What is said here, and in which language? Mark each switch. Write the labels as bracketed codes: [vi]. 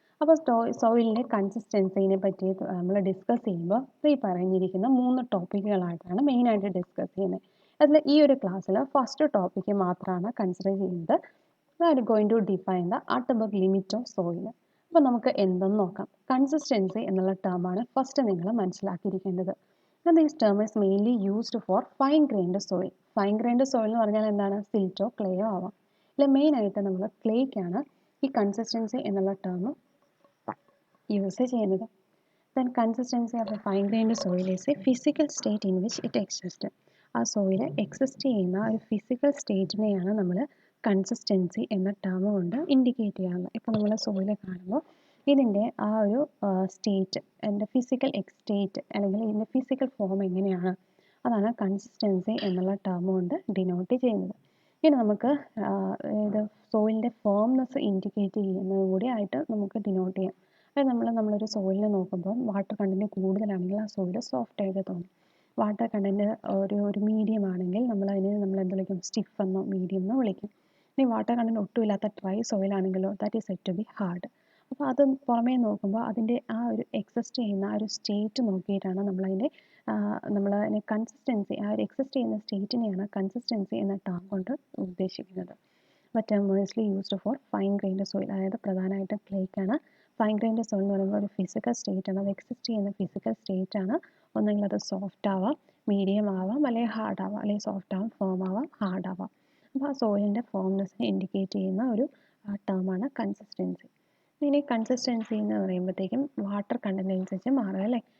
[ml] അപ്പോൾ സോയിലിൻ്റെ കൺസിസ്റ്റൻസിനെ പറ്റി നമ്മൾ ഡിസ്കസ് ചെയ്യുമ്പോൾ ഈ പറഞ്ഞിരിക്കുന്ന 3 ടോപ്പിക്കുകളായിട്ടാണ് മെയിനായിട്ട് ഡിസ്കസ് ചെയ്യുന്നത്. അതിൽ ഈ ഒരു ക്ലാസ്സിൽ ഫസ്റ്റ് ടോപ്പിക്ക് മാത്രമാണ് കൺസിഡർ ചെയ്യുന്നത്. [en] That going to define the ultimate limit of soil. [ml] അപ്പോൾ നമുക്ക് എന്തെന്ന് നോക്കാം. കൺസിസ്റ്റൻസി എന്നുള്ള ടേമാണ് ഫസ്റ്റ് നിങ്ങൾ മനസ്സിലാക്കിയിരിക്കേണ്ടത്. [en] And this term is mainly used for fine grained soil. [ml] Fine grained soil എന്ന് പറഞ്ഞാൽ എന്താണ്? സിൽറ്റോ ക്ലേയോ ആവാം. ഇതിൽ മെയിനായിട്ട് നമ്മൾ ക്ലേക്കാണ് ഈ കൺസിസ്റ്റൻസി എന്നുള്ള ടേം യൂസ് ചെയ്യുന്നത്. [en] Then consistency of a fine grained soil is a physical state in which it exists. [ml] ആ സോയിൽ എക്സിസ്റ്റ് ചെയ്യുന്ന ഒരു ഫിസിക്കൽ സ്റ്റേറ്റിനെയാണ് നമ്മൾ കൺസിസ്റ്റൻസി എന്ന ടേം കൊണ്ട് ഇൻഡിക്കേറ്റ് ചെയ്യാറുള്ളത്. ഇപ്പോൾ നമ്മൾ സോയിൽ കാണുമ്പോൾ ഇതിൻ്റെ ആ ഒരു സ്റ്റേറ്റ്, എൻ്റെ ഫിസിക്കൽ സ്റ്റേറ്റ് അല്ലെങ്കിൽ ഇതിൻ്റെ ഫിസിക്കൽ ഫോം എങ്ങനെയാണ്, അതാണ് കൺസിസ്റ്റൻസി എന്നുള്ള ടേം കൊണ്ട് ഡിനോട്ട് ചെയ്യുന്നത്. ഇനി നമുക്ക് ഇത് സോയിലിൻ്റെ ഫേംനെസ് ഇൻഡിക്കേറ്റ് ചെയ്യുന്നത് കൂടി ആയിട്ട് നമുക്ക് ഡിനോട്ട് ചെയ്യാം. അതായത് നമ്മളൊരു സോയിലിനെ നോക്കുമ്പോൾ വാട്ടർ കണ്ടൻറ്റ് കൂടുതലാണെങ്കിൽ ആ സോയിൽ സോഫ്റ്റ് ആയിട്ട് തോന്നും. വാട്ടർ കണ്ടൻറ്റ് ഒരു മീഡിയം ആണെങ്കിൽ നമ്മൾ എന്ത് വിളിക്കും? സ്റ്റിഫ് എന്നോ മീഡിയം എന്നോ വിളിക്കും. ഇനി വാട്ടർ കണ്ടന്റ് ഒട്ടുമില്ലാത്ത ഡ്രൈ സോയിൽ ആണെങ്കിലോ [en] That is said to be hard. [ml] അപ്പോൾ അത് പുറമേ നോക്കുമ്പോൾ അതിൻ്റെ ആ ഒരു എക്സിസ്റ്റ് ചെയ്യുന്ന ആ ഒരു സ്റ്റേറ്റ് നോക്കിയിട്ടാണ് നമ്മളതിനെ കൺസിസ്റ്റൻസി, ആ ഒരു എക്സിസ്റ്റ് ചെയ്യുന്ന സ്റ്റേറ്റിനെയാണ് കൺസിസ്റ്റൻസി എന്ന ടേം കൊണ്ട് ഉദ്ദേശിക്കുന്നത്. [en] term mostly used for fine grained soil, [ml] അതായത് പ്രധാനമായിട്ടും ക്ലേക്കാണ്. ഫൈൻ ഗ്രൈൻഡ് സോയിൽ എന്ന് പറയുമ്പോൾ ഒരു ഫിസിക്കൽ സ്റ്റേറ്റ് ആണ്, അത് എക്സിസ്റ്റ് ചെയ്യുന്ന ഫിസിക്കൽ സ്റ്റേറ്റ് ആണ്. ഒന്നെങ്കിൽ അത് സോഫ്റ്റ് ആവാം, മീഡിയം ആവാം, അല്ലെങ്കിൽ ഹാർഡ് ആവാം, അല്ലെങ്കിൽ സോഫ്റ്റ് ആവാം, ഫേം ആവാം, ഹാർഡ് ആവാം. അപ്പോൾ ആ സോയിലിൻ്റെ ഫേംനെസ്സിനെ ഇൻഡിക്കേറ്റ് ചെയ്യുന്ന ഒരു ടേമാണ് കൺസിസ്റ്റൻസി. ഇനി കൺസിസ്റ്റൻസി എന്ന് പറയുമ്പോഴത്തേക്കും വാട്ടർ കണ്ടന്റ് അനുസരിച്ച് മാറും അല്ലേ.